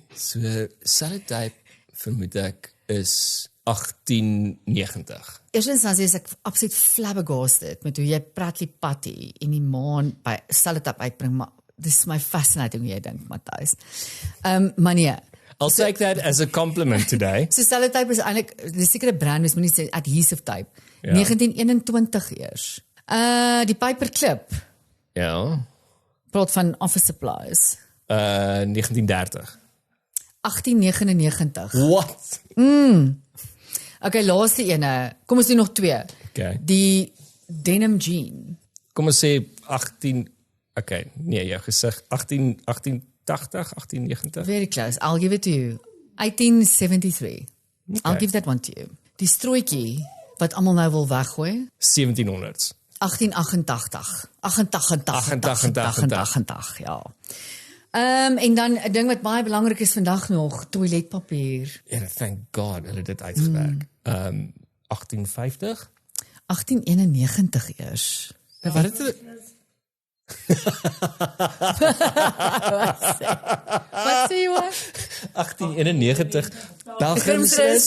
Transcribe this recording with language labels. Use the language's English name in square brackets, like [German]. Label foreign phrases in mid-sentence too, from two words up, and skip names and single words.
[Afrikaans] So, Sellotape, vermoed ek, is 1890. Eerstens dan is ek absoluut flabbergasted met hoe jy Pretty Patty in die maan by Sellotape uitbring, maar dis my fascinating hoe jy dink, Matthys. Maar nee, [English] I'll take that as a compliment today. [Afrikaans] so Sellotape is eintlik, dis sekere brand, mens moet nie sê [English] adhesive tape. [Afrikaans] Ja. 1921 eers. Die paperclip, Ja, praat van [English] office supplies. [Afrikaans] 1930. 1899. [English] What? [Afrikaans] Okay, laaste ene. Kom ons doen nog 2. Okay. Die denim jean. Kom ons sê 18, okay, nee, jou gesig, 1880, 1890? [English] Very close. I'll give it to you. 1873. Okay. I'll give that one to you. [Afrikaans] Die strooitjie wat almal nou wil weggooi. 1700s. 1888. 88, ja. En dan 'n ding wat baie belangrik is vandag nog, toiletpapier. [English] Yeah, thank God, [Afrikaans] hulle het dit uitgewerk. 1850? 1891 eers. Wat het dit? Wat sê jy? 1891 Belgiumsrus.